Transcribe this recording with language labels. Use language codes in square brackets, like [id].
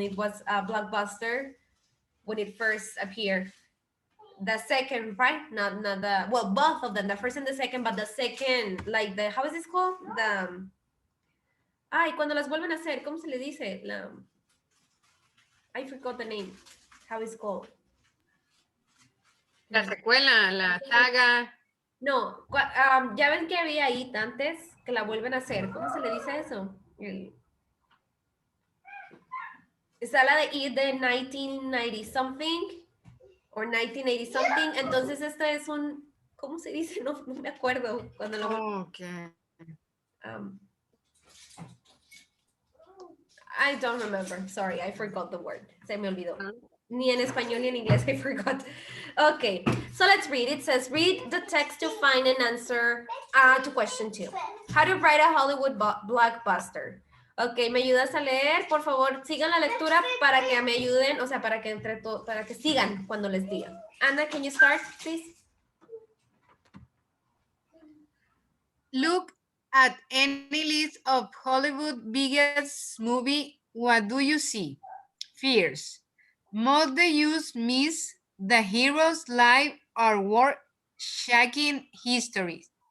[en] It was a blockbuster when it first appeared. The second, right? Not the, well, both of them, the first and the second, but the second, like the, how is this called? [es] The ay, cuando las vuelven a hacer, ¿cómo se le dice? [en] La, I forgot the name. How it's called? [es] La secuela, la saga. No, ya ven que había IT antes que la vuelven a hacer. ¿Cómo se le dice eso? Está la de IT de 1990 something o 1980 something. Entonces este es un, ¿cómo se dice? No, no me acuerdo cuando lo [en] Okay. um, I don't remember. Sorry, I forgot the word. [es] Se me olvidó. Ni en español ni en inglés, [en] I forgot. Okay, so let's read. It says, read the text to find an answer to question 2. How to write a Hollywood blockbuster. Ok, [es] ¿me ayudas a leer? Por favor, sigan la lectura para que me ayuden, o sea, para que para que sigan cuando les diga. [en] Anna, can you start, please? Look at any list of Hollywood biggest movie. What do you see? Fears. Most the use miss the hero's life or war shocking histories.